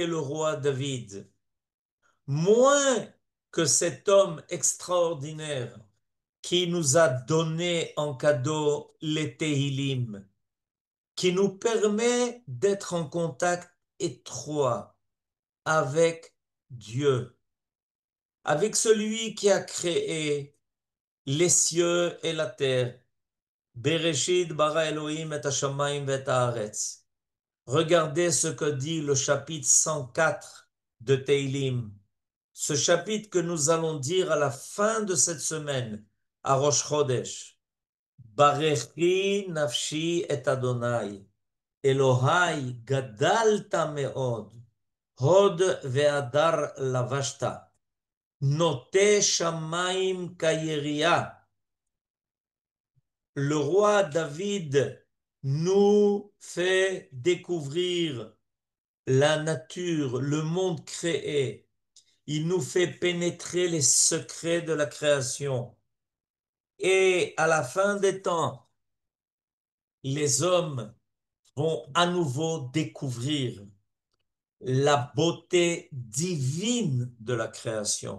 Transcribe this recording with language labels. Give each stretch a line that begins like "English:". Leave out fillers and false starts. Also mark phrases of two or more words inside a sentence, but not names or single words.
French: le roi David, moins que cet homme extraordinaire qui nous a donné en cadeau les Tehillim, qui nous permet d'être en contact étroit avec Dieu, avec celui qui a créé les cieux et la terre.
Hebrew: בראשית ברא אלהים את השמים ואת הארץ.
French: Regardez ce que dit le chapitre 104 de Teilim, ce chapitre que nous allons dire à la fin de cette semaine, à
Hebrew: ראש חודש. ברכי נפשי את אדני אלהי גדלת מאד הוד והדר לבשת נוטה שמים כיריעה.
French: Le roi David nous fait découvrir la nature, le monde créé. Il nous fait pénétrer les secrets de la création. Et à la fin des temps, les hommes vont à nouveau découvrir la beauté divine de la création.